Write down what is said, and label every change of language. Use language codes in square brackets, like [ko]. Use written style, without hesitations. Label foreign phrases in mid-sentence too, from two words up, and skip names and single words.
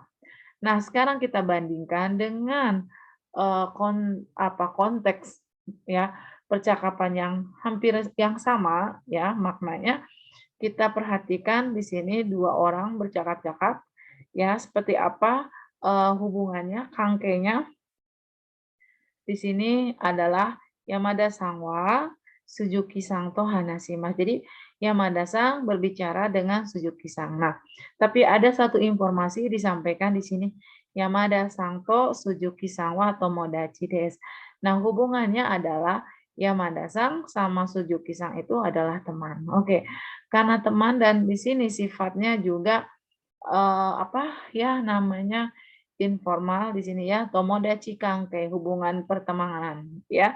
[id] Nah, sekarang kita bandingkan dengan konteks ya percakapan yang hampir yang sama ya maknanya. Kita perhatikan di sini dua orang bercakap-cakap ya seperti apa hubungannya, kangkainya di sini adalah [ja] 山田さんは鈴木さんと話します. [id] Jadi Yamada-san berbicara dengan Suzuki-san. Nah, tapi ada satu informasi disampaikan di sini. [ja] 山田さんと鈴木さんは友達です. [id] Nah, hubungannya adalah Yamada-san sama Suzuki-san itu adalah teman. Oke, karena teman dan di sini sifatnya juga namanya informal di sini ya, [ja] 友達関係, [id] hubungan pertemanan ya.